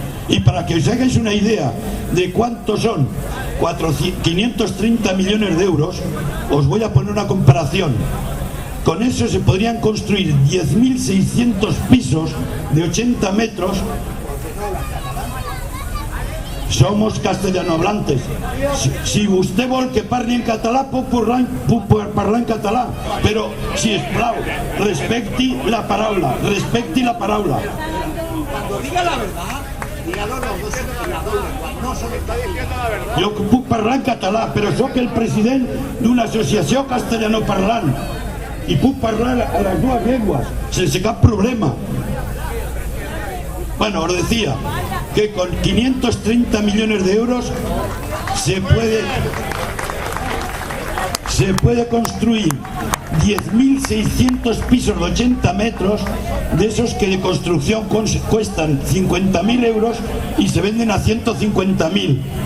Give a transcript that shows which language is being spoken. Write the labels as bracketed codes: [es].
[es] Y para que os hagáis una idea de cuántos son 530 millones de euros, os voy a poner una comparación. Con eso se podrían construir 10.600 pisos de 80 metros. Somos castellanohablantes. [ca] Si usted vol que parli en català, puc parlar en català. Però, si us plau, respecti la paraula. Respecti la paraula. [es] Cuando diga la verdad, dígalo los dos en la doble. No se está diciendo la verdad. [ca] Jo puc parlar en català, però sóc el president d'una associació castellanoparlant. I puc parlar a les dues llengües, sense cap problema. [es] Bueno, os decía que con 530 millones de euros se puede construir 10.600 pisos de 80 metros, de esos que de construcción cuestan 50.000 euros y se venden a 150.000.